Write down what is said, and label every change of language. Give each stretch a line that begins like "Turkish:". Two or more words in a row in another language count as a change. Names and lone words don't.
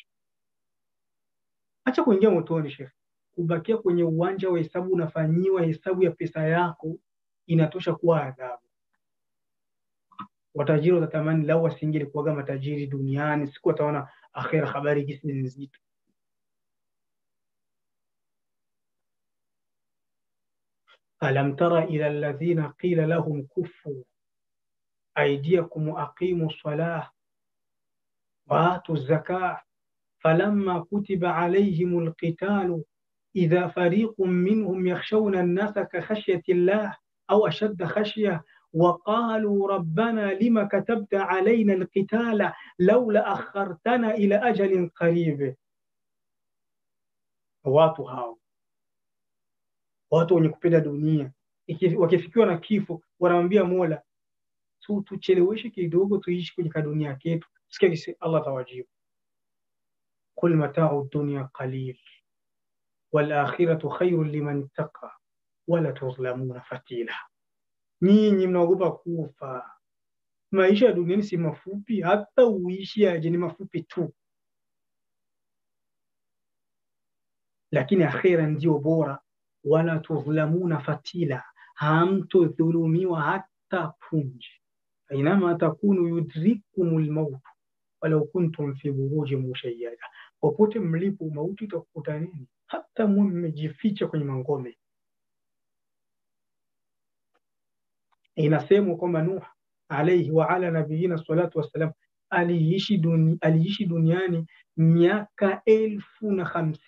Swahili: Acha kuingia motoni Sheikh, kubakia kwenye uwanja wa hesabu, unafanyiwa hesabu ya pesa yako inatosha kuwa adhabu. Watajiri watatamani lau wasingelikuwaga matajiri duniani, siku wataona akhera habari gisi nzito.
Arabic: ألم تر إلى الذين قيل لهم كفوا أيديكم وأقيموا الصلاة وآتوا الزكاة فلما كتب عليهم القتال إذا فريق منهم يخشون الناس كخشية الله أو أشد خشية وقالوا ربنا لما كتبت علينا القتال لولا أخرتنا إلى أجل قريب.
Swahili: watu wenye kupenda dunia wakifikiwa na kifo wanamwambia Mola, tucheleweshe kidogo tuishi kwenye dunia yetu. Sikia kisi Allah tawajibu,
Arabic: قل متاع الدنيا قليل والآخرة خير لمن اتقى ولا تظلمون فتيلا.
Swahili: Nyinyi mnaogopa kufa, maisha ya duniani si mafupi, hata uishi aje ni mafupi tu, lakini akhira ndio bora.
Arabic: ولا تظلمون فتيلا,
Swahili: hamtodhulumiwa hata punje.
Arabic: أينما تكونوا يدرككم الموت ولو كنتم في بروج مشيدة,
Swahili: popote mlipo mauti itakukutaneni hata mmejificha kwenye mangome. Inasemwa kwamba Nuh
Arabic: عليه وعلى نبينا الصلاة والسلام
Swahili: aliishi duniani miaka 1050.